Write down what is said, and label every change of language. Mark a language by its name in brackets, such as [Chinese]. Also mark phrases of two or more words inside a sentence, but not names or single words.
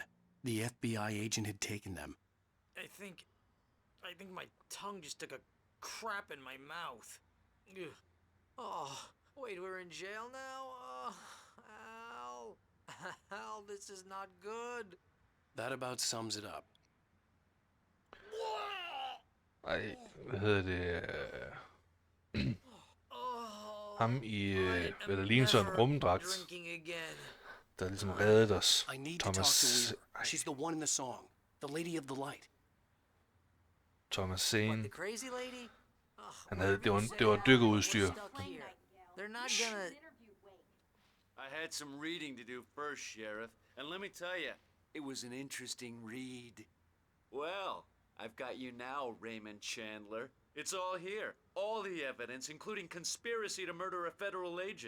[English] The FBI agent had taken them. I think my tongue just took a crap in my mouth. Ugh. Oh, wait, we're in jail now? Oh, Al. Al, this is not good. That about sums it up. [Danish] Ej, hvad hedder det? Ham i, hvad der ligner sådan en rumdragt, der ligesom reddede os. [English] I need to talk to Weaver. She's the one in the song. The lady of the light. Thomas Zane. The crazy lady? [Danish] Han havde, det var dykkerudstyr. [English] They're not gonna... I had some reading to do first, Sheriff, and let me tell you, it was an interesting read. Well, I've got you now, Raymond Chandler. It's all here. All the evidence, including conspiracy to murder a federal agent.